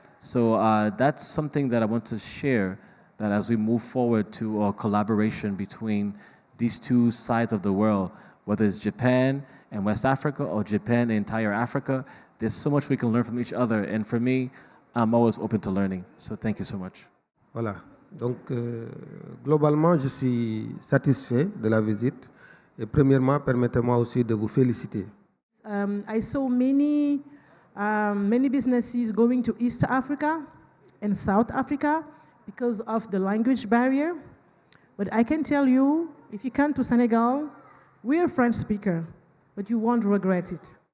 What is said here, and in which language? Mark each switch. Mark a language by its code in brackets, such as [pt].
[en] So that's something that I want to share, that as we move forward to a collaboration between these two sides of the world, whether it's Japan and West Africa or Japan and entire Africa, there's so much we can learn from each other. And for me, I'm always open to learning. So thank you so much. [fr] Voilà. Donc, globalement, je suis satisfait de la visite. Et premièrement, permettez-moi aussi de vous féliciter. [en] I saw many businesses going to East Africa and South Africa because of the language barrier. But I can tell you, if you come to Senegal, we're a French speaker, but you won't regret it.